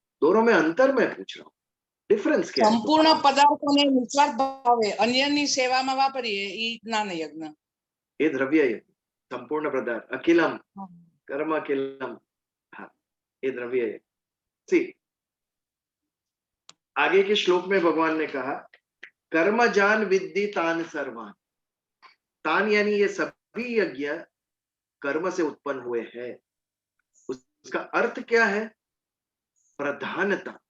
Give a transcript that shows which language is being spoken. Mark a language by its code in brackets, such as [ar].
[hi] दोनों में अंतर मैं पूछ रहा हूँ, डिफरेंस क्या है? [gu] સંપૂર્ણ પદાર્થોને નિસ્વાર્થ ભાવે અન્યની સેવામાં વાપરીએ એ જ્ઞાન યજ્ઞ. [hi] ये द्रव्य यज्ञ, संपूर्ण पदार्थ, अखिलम कर्म अखिलम, हाँ ये द्रव्य यज्ञ. सी, आगे के श्लोक में भगवान ने कहा कर्म जान विद्धि तान सर्वान. तान यानी ये सभी यज्ञ कर्म से उत्पन्न हुए हैं. उसका अर्थ क्या है? प्रधानता.